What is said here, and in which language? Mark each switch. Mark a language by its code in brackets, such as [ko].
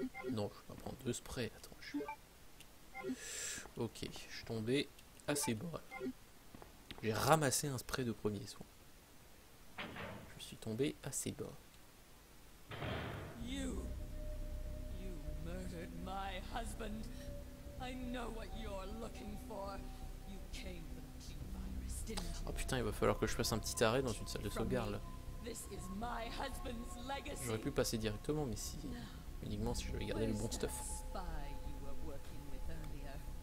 [fr] Non, je vais pas prendre 2 sprays. Attends, ok, je suis tombé assez bas. J'ai ramassé un spray de premier soin. Je suis tombé assez bas. [en] You murdered my husband. I know what you're looking for. You came for the G-virus, didn't you? [fr] Oh putain, il va falloir que je fasse un petit arrêt dans une salle de sauvegarde là. [en] This is my husband's legacy. [fr] J'aurais pu passer directement, mais si uniquement si je vais garder le bon stuff. [en] Spy you were working with earlier.